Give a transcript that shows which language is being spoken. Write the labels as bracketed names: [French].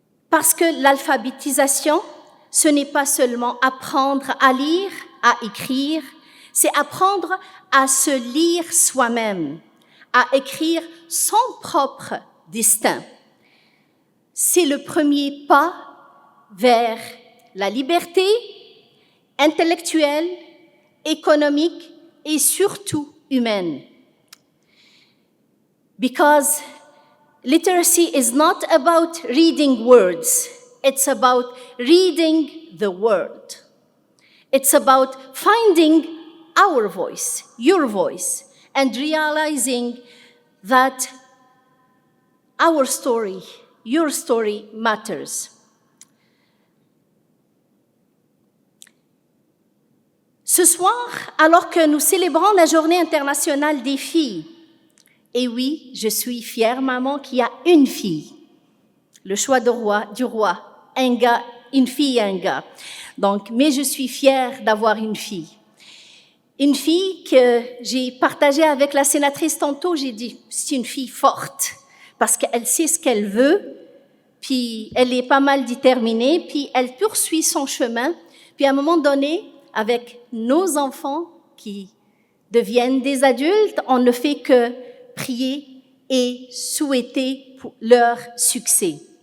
[French] Parce que l'alphabétisation, ce n'est pas seulement apprendre à lire, à écrire, c'est apprendre à se lire soi-même, à écrire son propre destin. C'est le premier pas vers la liberté intellectuelle, économique et surtout humaine. [English] Because literacy is not about reading words, it's about reading the world. It's about finding our voice, your voice, and realizing that our story, your story matters. [French] Ce soir, alors que nous célébrons la Journée internationale des filles, et oui, je suis fière maman qui a une fille, le choix du roi, un gars, une fille et un gars. Donc, mais je suis fière d'avoir une fille. Une fille que j'ai partagée avec la sénatrice tantôt, j'ai dit, c'est une fille forte, parce qu'elle sait ce qu'elle veut, puis elle est pas mal déterminée, puis elle poursuit son chemin, puis à un moment donné, avec nos enfants qui deviennent des adultes, on ne fait que prier et souhaiter pour leur succès.